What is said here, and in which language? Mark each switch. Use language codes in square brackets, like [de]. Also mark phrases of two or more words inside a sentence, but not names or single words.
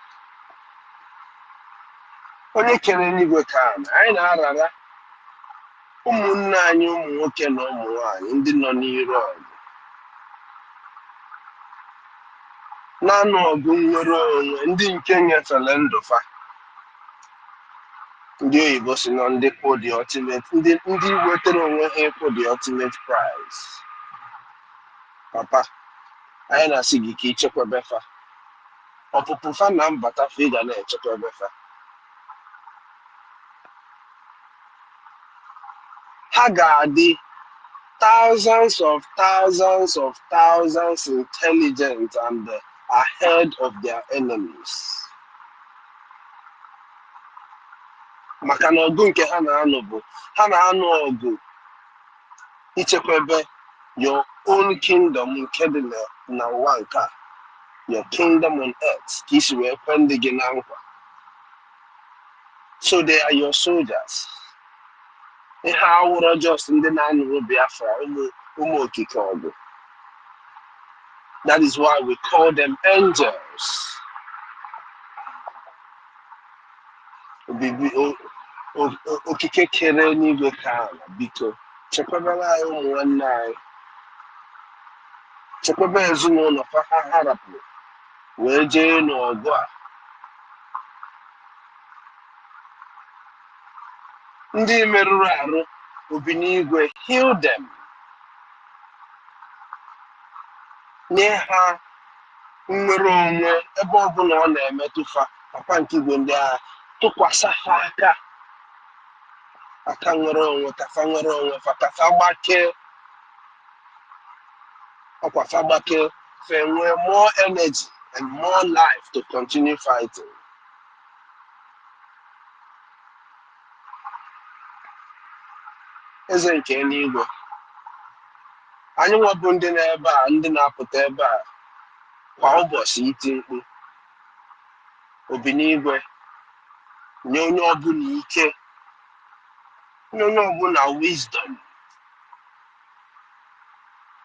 [ig] Onye kere n'igwe ka anyị na-arara ụmụnne anyị ụmụ nwoke na ụmụ nwanyị ndị nọ n'iru ọgụ. Na-anụ ọgụ nnwere onwe ndị nke nyefere ndụ fa. Ndị oyibo si na ndị kwụ [en] the ultimate, [ig] ndị wetara onwe ha ịkwụ [en] the ultimate prize. [ig] Papa, anyị na-asị gị ka ichekwebe fa. Ọpụpụ fa na mbata fa ị ga na-echekwebe fa. Ha ga-adị [en] thousands intelligent and ahead of their enemies. [ig] Maka na ọgụ nke ha na-anụ bụ, ha na-anụ ọgụ ichekwebe [en] your own kingdom [ig] nke dị na ụwa nke a. [en] Your kingdom on earth, [ig] ka isi wee kwe ndị gị na nkwa. [en] So they are your soldiers. [ig] Ihe awụrụ just ndị na-anụrụ Biafra, ụmụ okike ọgụ. [en] That is why we call them angels. [ig] Okike kere n'igwe ka ala, biko chekwabara anyị ụmụ nwanne anyị. Chekwaba ezinụlọ ha harapụ wee jee n'ọgụ a. Ndị merụrụ arụ, obi n'igwe, [en] heal them. [ig] Nye ha nnwere onwe ebe ọbụla ọ na-emetụfa. Papa nke igwe ndị agha, tụkwasị ha aka nwere onwe, kafa nwere onwe fa, kafa gbakee. Ọkwa fa gbakee, fa nwee [en] more energy and more life to continue fighting. [ig] Eze nke eluigwe, anyị nwebụ ndị n'ebe a, ndị na-apụta ebe a kwa ụbọchị iti mkpu. Obi n'igwe, nye onye ọbụla ike, nye onye ọbụla wisdom.